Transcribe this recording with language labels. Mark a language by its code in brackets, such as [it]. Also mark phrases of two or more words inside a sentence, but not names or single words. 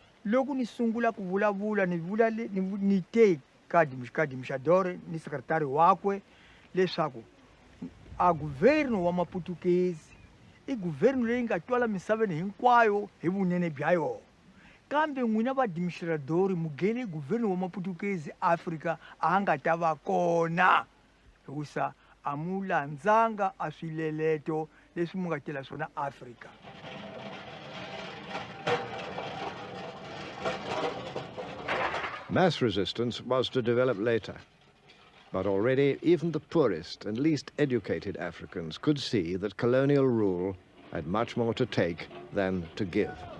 [ts] loko ni sungula ku vulavula ni te ka Dimishadore ni sekretari wakwe leswaku a guvernu wa Maputukezi I guvernu leyi nga twala misaveni hinkwayo hi vunene bya yona kambe n'wina va Dimishadore mugeni guvernu wa Maputukezi Afrika a nga ta va kona hikusa a mu landzanga a swileleto leswi mu nga tela swona Afrika. [en] Mass resistance was to develop later, but already even the poorest and least educated Africans could see that colonial rule had much more to take than to give.